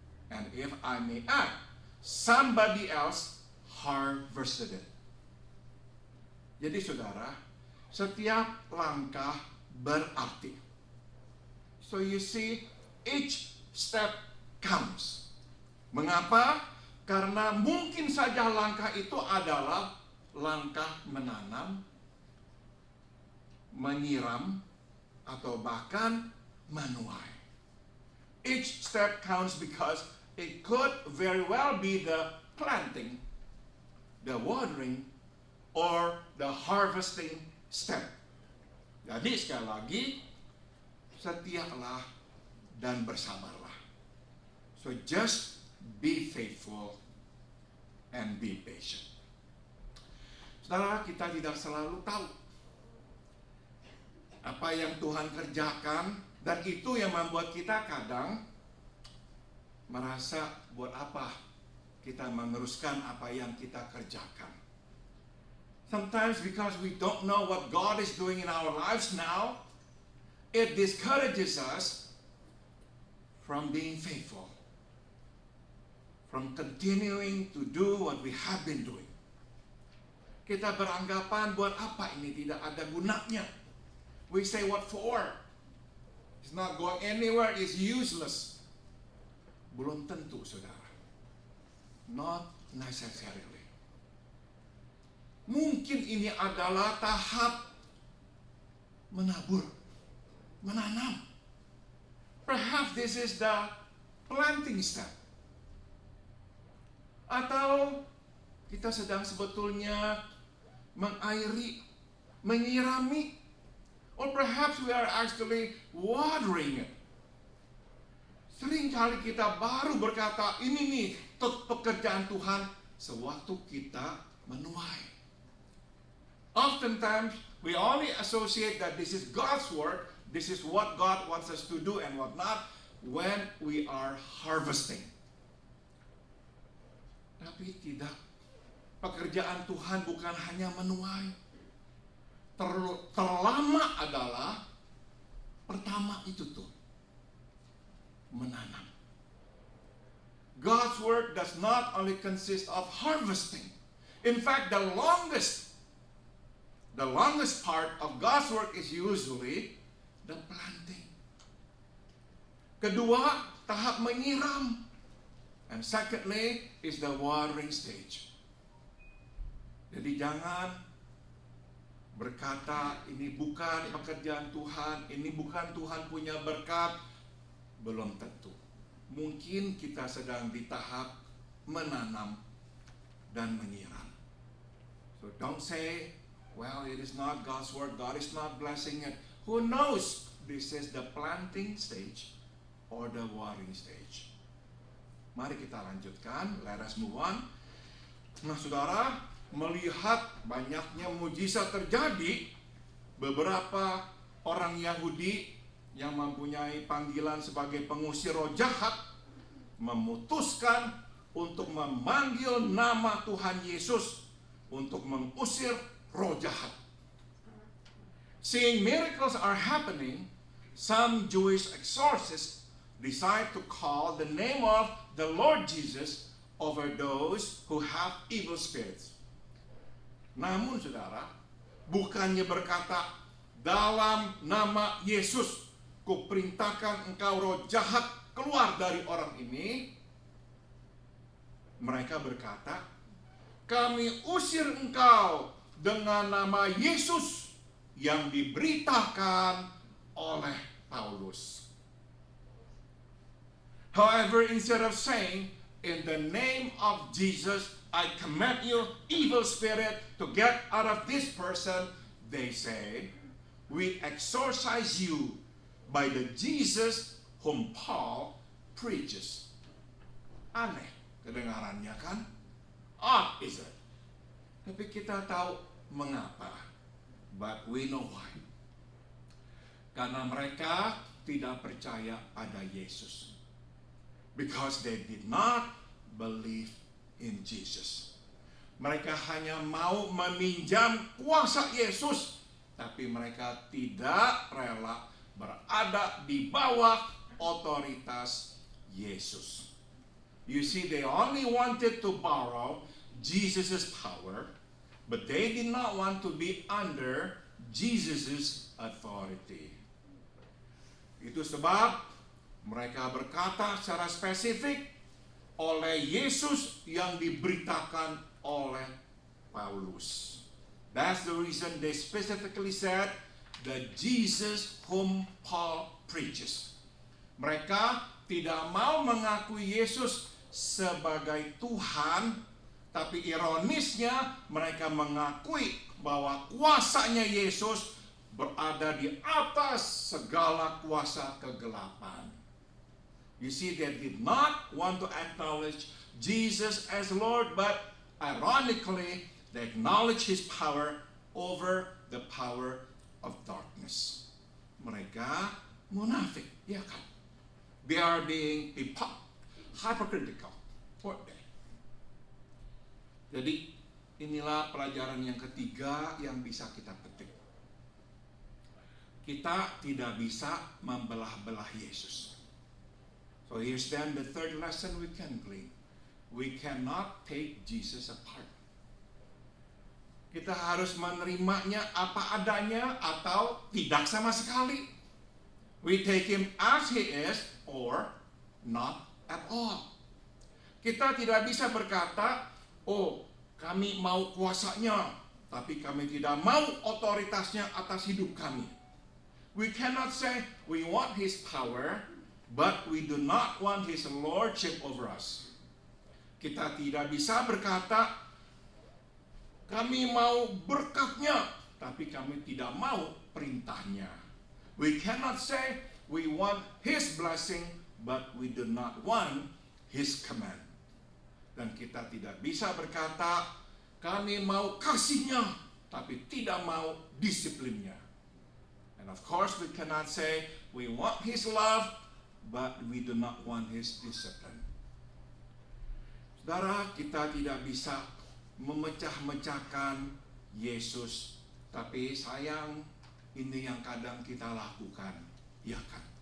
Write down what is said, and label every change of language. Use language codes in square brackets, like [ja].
[en] And if I may add, somebody else harvested it. [id] Jadi saudara, setiap langkah berarti. [en] So you see, each step counts. [id] Mengapa? Karena mungkin saja langkah itu adalah langkah menanam, menyiram, atau bahkan menuai. [en] Each step counts because it could very well be the planting, the watering, or the harvesting step. [id] Jadi sekali lagi, setialah dan bersabarlah. [en] So just be faithful and be patient. [id] Saudara, kita tidak selalu tahu apa yang Tuhan kerjakan, dan itu yang membuat kita kadang merasa buat apa kita meneruskan apa yang kita kerjakan. [en] Sometimes because we don't know what God is doing in our lives now, it discourages us from being faithful, from continuing to do what we have been doing. [id] Kita beranggapan, buat apa ini, tidak ada gunanya. [en] We say, what for? It's not going anywhere, it's useless. [id] Belum tentu, saudara. [en] Not necessarily. [id] Mungkin ini adalah tahap menabur, menanam. [en] Perhaps this is the planting step. [id] Atau kita sedang sebetulnya mengairi, menyirami. [en] Or perhaps we are actually watering it. [id] Seringkali kita baru berkata, ini nih pekerjaan Tuhan, sewaktu kita menuai. [en] Oftentimes, we only associate that this is God's work, this is what God wants us to do and what not, when we are harvesting. [id] Tapi tidak. Pekerjaan Tuhan bukan hanya menuai. Terlama adalah pertama itu tuh, menanam. [en] God's work does not only consist of harvesting. In fact, the longest part of God's work is usually the planting. [id] Kedua, tahap menyiram. [en] And secondly is the watering stage. [id] Jadi jangan berkata ini bukan pekerjaan Tuhan, ini bukan Tuhan punya berkat. Belum tentu. Mungkin kita sedang di tahap menanam dan menyiram. [en] So don't say, well, it is not God's work, God is not blessing it. Who knows? This is the planting stage or the watering stage. [id] Mari kita lanjutkan, [en] let us move on. [id] Nah, saudara, melihat banyaknya mujizat terjadi, beberapa orang Yahudi yang mempunyai panggilan sebagai pengusir roh jahat memutuskan untuk memanggil nama Tuhan Yesus untuk mengusir roh jahat. [en] Seeing miracles are happening, some Jewish exorcists decide to call the name of the Lord Jesus over those who have evil spirits. [id] Namun saudara, bukannya berkata, dalam nama Yesus, kuperintahkan engkau roh jahat keluar dari orang ini. Mereka berkata, kami usir engkau dengan nama Yesus yang diberitakan oleh Paulus. [en] However, instead of saying, in the name of Jesus, I command you, evil spirit, to get out of this person, they say, we exorcise you by the Jesus whom Paul preaches. [id] Aneh kedengarannya kan? [en] Odd is it? [id] Tapi kita tahu mengapa. [en] But we know why. [id] Karena mereka tidak percaya pada Yesus. [en] Because they did not believe in Jesus. [id] Mereka hanya mau meminjam kuasa Yesus, tapi mereka tidak rela berada di bawah otoritas Yesus. [en] You see, they only wanted to borrow Jesus' power, but they did not want to be under Jesus' authority. [id] Itu sebab mereka berkata secara spesifik oleh Yesus yang diberitakan oleh Paulus. [en] That's the reason they specifically said the Jesus whom Paul preaches. [id] Mereka tidak mau mengakui Yesus sebagai Tuhan, tapi ironisnya mereka mengakui bahwa kuasanya Yesus berada di atas segala kuasa kegelapan. [en] You see, they did not want to acknowledge Jesus as Lord, but ironically, they acknowledge His power over the power of darkness. [id] Mereka munafik, ya kan? [en] They are being hypocritical, weren't they? [id] Jadi, inilah pelajaran yang ketiga yang bisa kita petik. Kita tidak bisa membelah-belah Yesus. [en] So here's then the third lesson we can glean. We cannot take Jesus apart. [id] Kita harus menerimanya apa adanya atau tidak sama sekali. [en] We take him as he is or not at all. [id] Kita tidak bisa berkata, oh kami mau kuasanya, tapi kami tidak mau otoritasnya atas hidup kami. [en] We cannot say we want his power, but we do not want his lordship over us. [id] Kita tidak bisa berkata, kami mau berkatnya, tapi kami tidak mau perintahnya. [en] We cannot say we want his blessing, but we do not want his command. [id] Dan kita tidak bisa berkata, kami mau kasihnya, tapi tidak mau disiplinnya. [en] And of course we cannot say we want his love, but we do not want his discipline. [id] Saudara, kita tidak bisa memecah-mecahkan Yesus, tapi sayang ini yang kadang kita lakukan, ya kan?